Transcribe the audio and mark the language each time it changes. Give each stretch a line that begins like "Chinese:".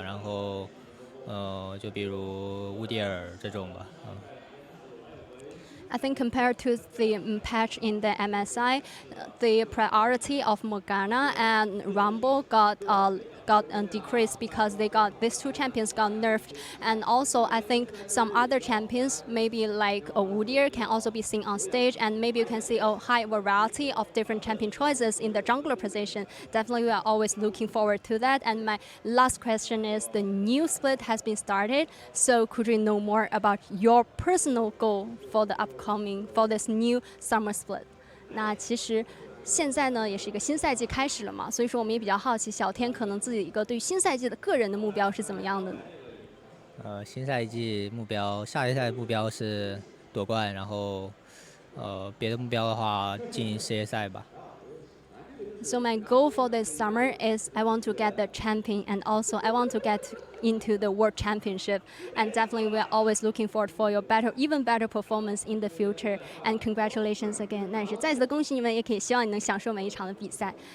Chinese: 然后，就比如乌迪尔这种吧。
English: I think compared to the patch in the MSI, the priority of Morgana and Rumble got decreased because these two champions got nerfed, and also I think some other champions, maybe like a Woodier, can also be seen on stage, and maybe you can see a high variety of different champion choices in the jungler position. Definitely, we are always looking forward to that. And my last question is, the new split has been started, so could we know more about your personal goal for this new summer split?
Chinese: 那其实现在呢也是一个新赛季开始了嘛，所以说我们也比较好奇，小天可能自己一个对于新赛季的个人的目标是怎么样的呢？新赛季目标，下一赛目标是夺冠，然后别的目标的话进世界赛吧。
English: So my goal for this summer is I want to get the champion, and also I want to get into the World Championship. And definitely we are always looking forward for your even better performance in the future. And congratulations again.
Chinese: 那也是再次的恭喜你们，也可以希望你能享受每一场的比赛。